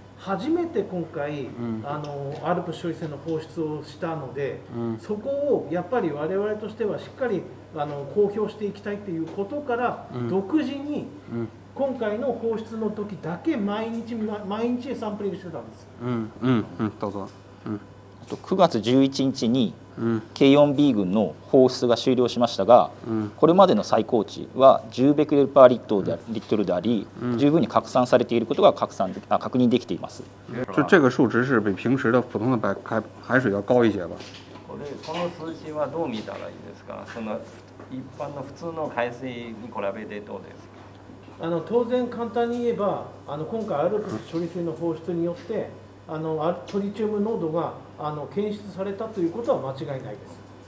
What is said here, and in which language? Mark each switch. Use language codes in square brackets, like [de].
[ja] 初めて今回、アルプス処理水の放出をしたので、そこをやっぱり我々としてはしっかり公表していきたいということから、独自に今回の放出の時だけ毎日サンプリングしてたんです。どうぞ。 9月11日に K4B 群の放出が終了しましたが、これまでの最高値は10ベクレルパーリットルであり、十分に拡散されていることが確認できています。 [zh] 这个数值是比平时的普通的海水要高一些吧？ [ja] この数字はどう見たらいいですか？その一般の普通の海水に比べてどうですか？当然簡単に言えば今回アルプス処理水の放出によってトリチウム濃度が検出されたということは間違いないです。